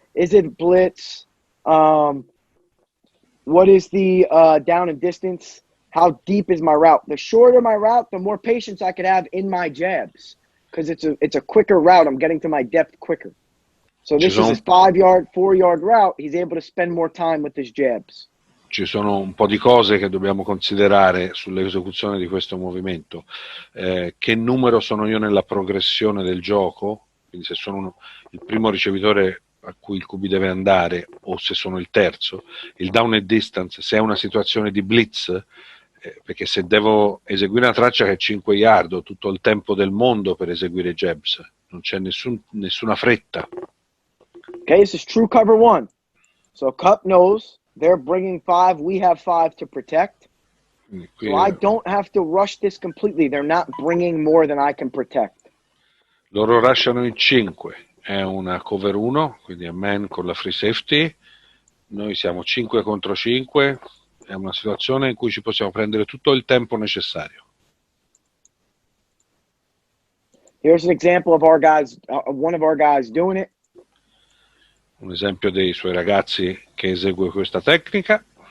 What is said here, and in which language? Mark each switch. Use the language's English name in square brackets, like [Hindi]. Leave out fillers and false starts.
[English] Is it blitz? What is the down and distance? How deep is my route? The shorter my route, the more patience I could have in my jabs, because it's a quicker route. I'm getting to my depth quicker. So this is his 5-yard, 4-yard route. He's able to spend more time with his jabs. [Italian] Ci sono un po' di cose che dobbiamo considerare sull'esecuzione di questo movimento. Che numero sono io nella progressione del gioco? Quindi se sono il primo ricevitore a cui il QB deve andare o se sono il terzo. Il [English] down and distance, [Italian] se è una situazione di blitz, perché se devo eseguire una traccia che è 5 yard ho tutto il tempo del mondo per eseguire jabs. Non c'è nessuna fretta. [English] Okay, this is true cover 1. So Cup knows they're bringing 5. We have 5 to protect. So I don't have to rush this completely. They're not bringing more than I can protect. [Italian] Loro rushano in 5. È una cover 1, quindi è man con la free safety. Noi siamo 5 contro 5. È una situazione in cui ci possiamo prendere tutto il tempo necessario. [English] Here's an example of our guys, one of our guys doing it. [Italian] Un esempio dei suoi ragazzi che esegue questa tecnica.